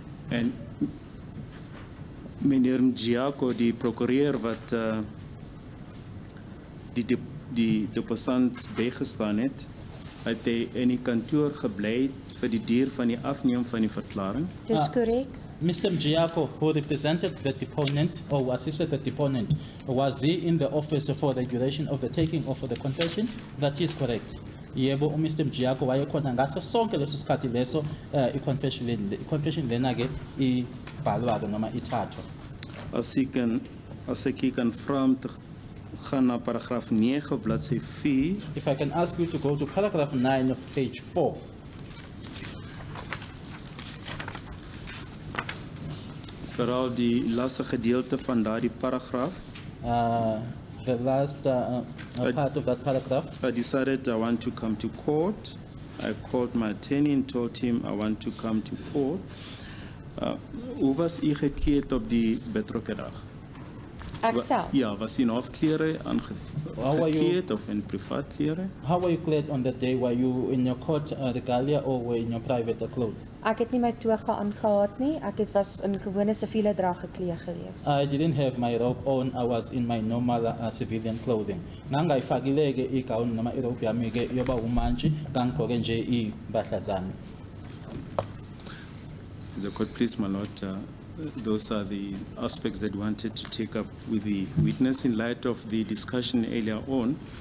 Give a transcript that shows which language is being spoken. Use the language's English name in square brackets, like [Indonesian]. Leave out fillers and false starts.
[Afrikaans] En meneer Mjiako, die procureur wat die deposant bijgestaan het hy in die kantoor gebly vir die duur van die afneem van die verklaring. Dis korrek. [English] Mr. Mjiako, who represented the deponent or assisted the deponent, was he in the office for the duration of the taking of the confession? That is correct. [Zulu] Yebo, Mr. Mjiako wayekhona ngaso sonke leso sikhathi leso i-confession lena ke ibhalwa ke noma ithathwa. [Afrikaans] As ek kan vra om te gaan na paragraaf 9 op bladsy 4. [English] If I can ask you to go to paragraph 9 of page 4. [Afrikaans] Veral die laaste gedeelte van daardie paragraaf. [English] The last part of that paragraph. I decided I want to come to court. I called my attorney and told him I want to come to court. [Afrikaans] Hoe was u gekleed op die betrokke dag? Ek self. Ja, was u in hofklere gekleed of in privaat klere? [English] How were you clad on that day? Were you in your court regalia or were in your private clothes? [Afrikaans] Ek het nie my toga aangehad nie. Ek het was in gewone siviele drag geklee gewees. [English] I didn't have my robe on. I was in my normal civilian clothing. [Zulu] Ngangayifakile ke igown noma irobe yami ke yoba umantshi ngangigqoke nje impahla zami. [English] The court, please, my lord, those are the aspects that we wanted to take up with the witness in light of the discussion earlier on.